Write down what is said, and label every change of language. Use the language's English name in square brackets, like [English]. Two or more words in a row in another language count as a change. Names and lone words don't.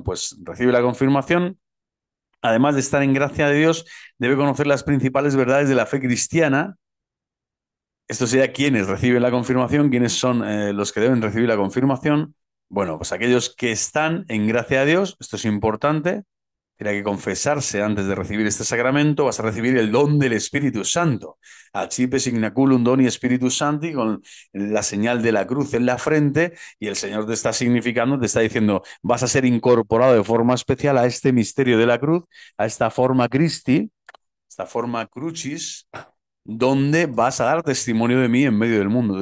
[Spanish] Pues recibe la confirmación. Además de estar en gracia de Dios, debe conocer las principales verdades de la fe cristiana. Esto sería quienes reciben la confirmación, quiénes son los que deben recibir la confirmación. Bueno, pues aquellos que están en gracia de Dios, esto es importante, tiene que confesarse antes de recibir este sacramento, vas a recibir el don del Espíritu Santo. [Latin] Accipe signaculum doni Spiritus Sancti, [Spanish] con la señal de la cruz en la frente, y el Señor te está significando, te está diciendo, vas a ser incorporado de forma especial a este misterio de la cruz, a esta [Latin] forma Christi, [Spanish] esta [Latin] forma crucis, [Spanish] donde vas a dar testimonio de mí en medio del mundo.